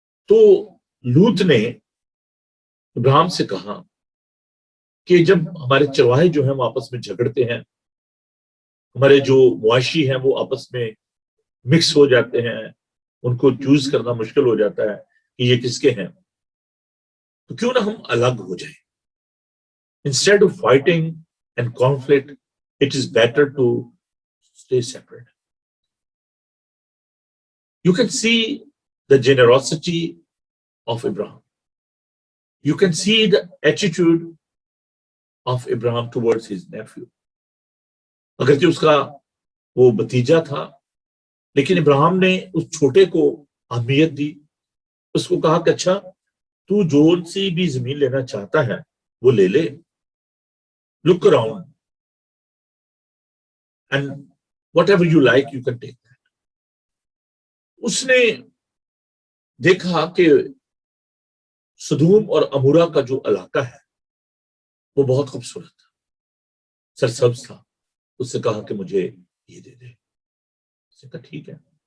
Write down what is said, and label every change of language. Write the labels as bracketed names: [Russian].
[Hindi] तो लूत ने इब्राहिम से कहा कि जब हमारे चरवाहे जो हैं वो आपस में झगड़ते हैं, हमारे जो मुआशी हैं वो आपस में मिक्स हो जाते हैं, उनको चूज करना मुश्किल हो जाता है कि ये किसके हैं, तो क्यों ना हम अलग हो जाएं। [English] Instead of fighting and conflict, it is better to stay separate. You can see the generosity of Abraham. You can see the attitude of Abraham towards his nephew. [Hindi] अगरचे उसका वो भतीजा था, लेकिन इब्राहिम ने उस छोटे को अहमियत दी. उसको कहा कि अच्छा, तू जो सी भी जमीन लेना चाहता है वो ले ले. [English] Look around and whatever you like you can take that. [Hindi] उसने देखा कि सदूम और अमूरा का जो इलाका है वो बहुत खूबसूरत था, सरसब्ज था. उससे कहा कि मुझे ये दे दे. उसने कहा ठीक है.